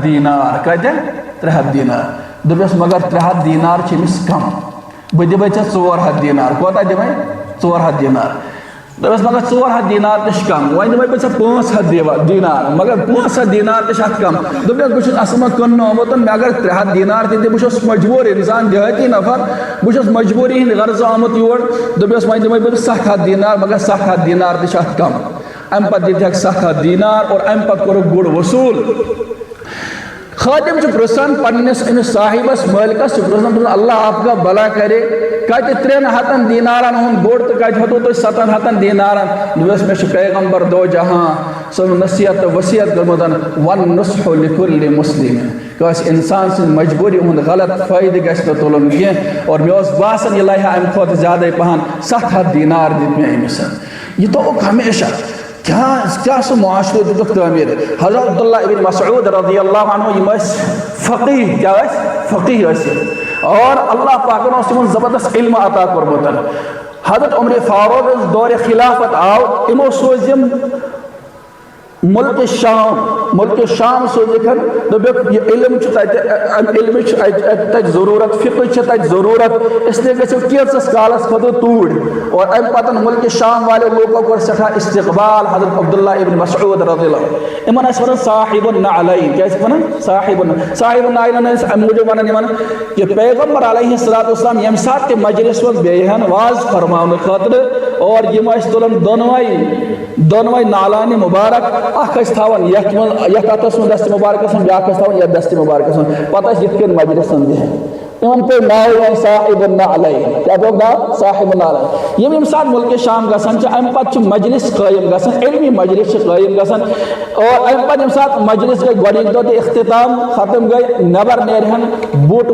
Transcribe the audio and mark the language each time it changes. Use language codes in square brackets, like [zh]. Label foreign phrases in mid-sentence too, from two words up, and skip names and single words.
[ks] دینار کۭتیاہ 300 دینار دوٚپُس مگر 300 دینار چھِ أمِس کم بہٕ دِمے ژےٚ 400 دینار کوتاہ دِمے 400 دینار دوٚپُس مگر 400 دینار تہِ چھِ کم وۄنۍ دِمے بہٕ ژےٚ 500 دینار مگر 500 دینار تہِ چھِ اتھ کم دوٚپُس بہٕ چھُس اصل پٲٹھۍ کٕننہٕ آمُت مےٚ اگر 300 دینار تہِ دِ بہٕ چھُس مجبوٗر انسان دِہٲتی نفر بہٕ چھُس مجبوٗری ہٕنٛدۍ غرضہٕ آمُت یور دوٚپُس وۄنۍ دِمے بہٕ 700 دینار مگر 700 دینار تہِ چھِ اتھ کم امہِ پتہٕ دِتِکھ 700 دینار اور امہِ پتہٕ کوٚرُکھ گُر وصوٗل خادم چھُ پرژھان پننِس أمِس صاحبس مٲلکس چھُ پرژھان [ur] اللہ آپ کا بھلا کرے [ks] کتہِ 300 دینارن ہُنٛد گُر تہٕ کتہِ ہیوٚتوٕ تُہۍ 700 دینارن دوٚپُس مےٚ چھُ پیغمبر دو جہاں سُنٛد نصیحت تہٕ وصیت کٔرمٕژ [ar] وَالنُّصْحُ لِكُلِّ مُسلِمٍ [ks] کٲنٛسہِ اِنسان سٕنٛدِ مجبوٗری ہُنٛد غلط فٲیدٕ گژھِ نہٕ تُلُن کینٛہہ اور مےٚ اوس باسان یہِ لایہِ ہا امہِ کھۄتہٕ زیادَے پہن 700 دینار دِتۍ مےٚ أمِس یہِ تھوٚوُکھ ہمیشہ کیا سُہ معاشرٕ دِتُکھ تعمیٖر حضرت عبداللہ ابن مسعود رضی اللہ عنہ یِم ٲسۍ فقیح کیا ٲسۍ فقیح ٲسۍ اور اللہ پاکن اوس تِمن زبردست علم عطا کوٚرمُت حضرت عمر فاروق یُس دورِ خلافت آو یِمو سوٗزۍ یِم ملکہِ شام سوٗزِکھ دوٚپُکھ یہِ علم چھُ تتہِ امہِ علمٕچ چھِ تتہِ ضروٗرت فقہٕچ چھِ تتہِ ضروٗرت اسلیے گٔژھِو کینٛژس کالس خٲطرٕ توٗرۍ اور امہِ پتہٕ ملکہِ شام والیو لوٗکو کوٚر سٮ۪ٹھاہ استقبال حضرت عبداللہ ابن مسعود رضی اللہ یِمن ٲسۍ ونان [ar] صاحب النعلین [ks] کیٛاہ ٲسۍ ونان [ar] صاحب النعلین [ks] ٲسۍ امہِ موٗجوٗب ونان یِمن کہِ پیغمبر علیہ الصلوۃ والسلام ییٚمہِ ساتہٕ تہِ مجلس منٛز بیٚیہِ ہن واز فرماونہٕ خٲطرٕ اور یِم ٲسۍ تُلان دۄنوَے نالانہِ مُبارک اکھ ٲسۍ تھاوان یتھ منٛز یتھ اتھس منٛز دستہِ مُبارکس منٛز بیاکھ ٲسۍ تھاوان یتھ دستہِ مُبارکس منٛز پتہٕ ٲسۍ یِتھ کٔنۍ مجلسن بِہِتھ یِمن پیٚو ناو یِوان [ar] صاحب النعلین [ks] کیٛاہ پیٚوکھ ناو [ar] صاحب النعلین [ks] یِم ییٚمہِ ساتہٕ مُلکہِ شام گژھان چھِ امہِ پتہٕ چھُ مجلس قٲیِم گژھان علمی مجلس چھِ قٲیِم گژھان اور امہِ پتہٕ ییٚمہِ ساتہٕ مجلس گٔے گۄڈنِکۍ دۄہ تہِ اختتام ختم گٔے نٮ۪بر نیرِ ہن بوٗٹہٕ